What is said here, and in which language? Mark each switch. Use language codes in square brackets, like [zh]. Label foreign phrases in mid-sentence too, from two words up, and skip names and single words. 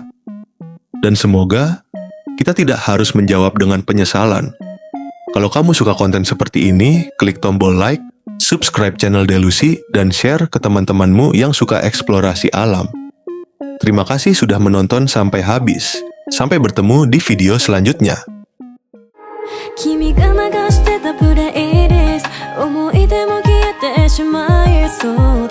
[id] Dan semoga kita tidak harus menjawab dengan penyesalan. Kalau kamu suka konten seperti ini, klik tombol like, [en] subscribe channel [id] Delusi, dan share ke teman-temanmu yang suka eksplorasi alam. Terima kasih sudah menonton sampai habis. Sampai bertemu di video selanjutnya. [ja] 君が流してたプレイリスト思い出も消えてしまいそう